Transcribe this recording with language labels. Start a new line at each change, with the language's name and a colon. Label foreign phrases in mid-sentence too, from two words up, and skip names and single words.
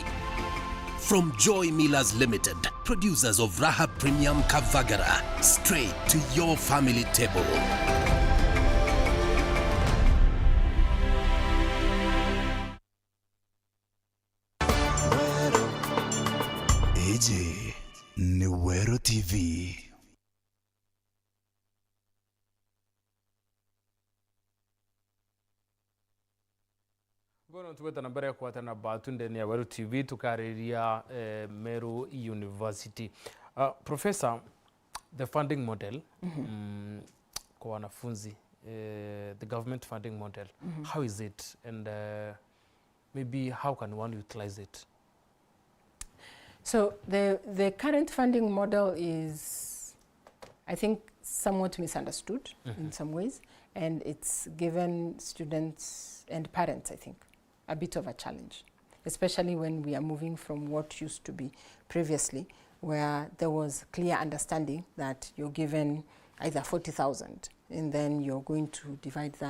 English: From Joy Millers Limited, producers of Raha Premium Kavagara, straight to your family table.
Meru: AJ ni Meru TV. Bono tuweta na mbere kwa tena batunde ni Meru TV tukariria Meru University.
English: Professor, the funding model
Swahili: kwa wanafunzi,
English: the government funding model, how is it, and maybe how can one utilize it? So the current funding model is, I think, somewhat misunderstood in some ways, and it's given students and parents, I think, a bit of a challenge, especially when we are moving from what used to be previously, where there was clear understanding that you're given either 40,000 and then you're going to divide that.